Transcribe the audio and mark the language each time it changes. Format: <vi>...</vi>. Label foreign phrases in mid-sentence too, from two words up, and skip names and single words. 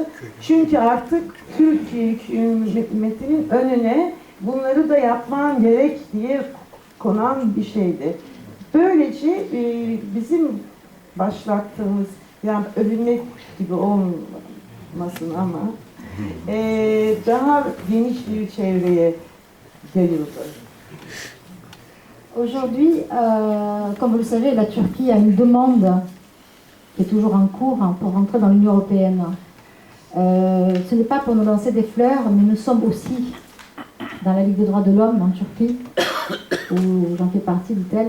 <tr>Çünkü artık Türkiye hükümetinin önüne bunları da yapman gerek diye konan bir şeydi. Böylece bizim başlattığımız, yani övünmek gibi olmasın ama daha geniş bir çevreye yayıldı.</tr> <fr>Aujourd'hui, comme vous le savez, la Turquie a une demande qui est toujours en cours pour rentrer dans l'Union européenne. Ce n'est pas pour nous lancer des fleurs, mais nous sommes aussi dans la Ligue des droits de l'homme en Turquie, où j'en fais partie, dit-elle.</fr>